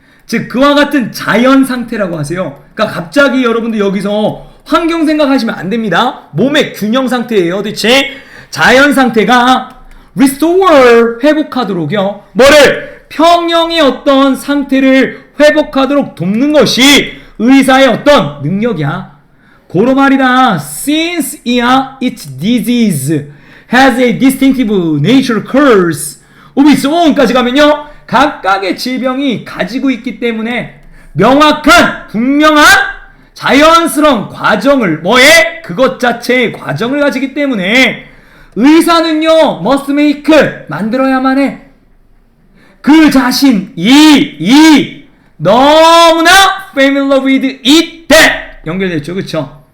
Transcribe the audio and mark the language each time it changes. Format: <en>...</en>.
<ko>즉 그와 같은 자연 상태라고 하세요. 그러니까 갑자기 여러분들 여기서 환경 생각하시면 안 됩니다. 몸의 균형 상태예요. 대체 자연 상태가 restore 회복하도록요. 뭐를? 평형의 어떤 상태를 회복하도록 돕는 것이 의사의 어떤 능력이야. 고로 말이다.</ko> <en>Since its disease has a distinctive natural course of its own</en> <ko>까지 가면요. 각각의 질병이 가지고 있기 때문에 명확한 분명한 자연스러운 과정을 뭐에? 그것 자체의 과정을 가지기 때문에 의사는요.</ko> <en>must make</en> <ko>만들어야만 해. 그 자신이 너무나</ko> <en>familiar with it that</en> <ko>연결됐죠. 그쵸?</ko>